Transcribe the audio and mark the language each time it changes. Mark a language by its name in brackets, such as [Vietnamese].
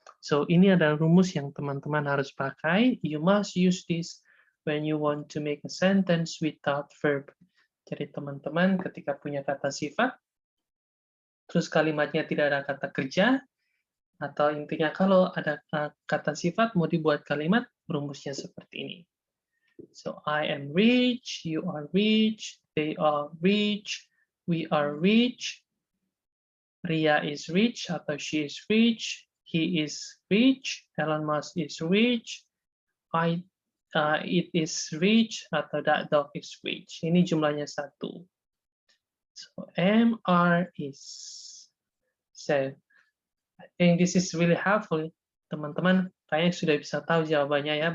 [Indonesian] So, ini adalah rumus yang teman-teman harus pakai. [English] You must use this when you want to make a sentence without verb. [Indonesian] Jadi, teman-teman ketika punya kata sifat, terus kalimatnya tidak ada kata kerja, atau intinya kalau ada kata sifat mau dibuat kalimat, rumusnya seperti ini. [English] So, I am rich, you are rich, they are rich, we are rich, Ria is rich atau she is rich, he is rich, Elon Musk is rich, it is rich atau that dog is rich. [Indonesian] Ini jumlahnya 1. [English] So MR is. So I think this is really helpful. [Indonesian] Teman-teman kayaknya sudah bisa tahu jawabannya ya.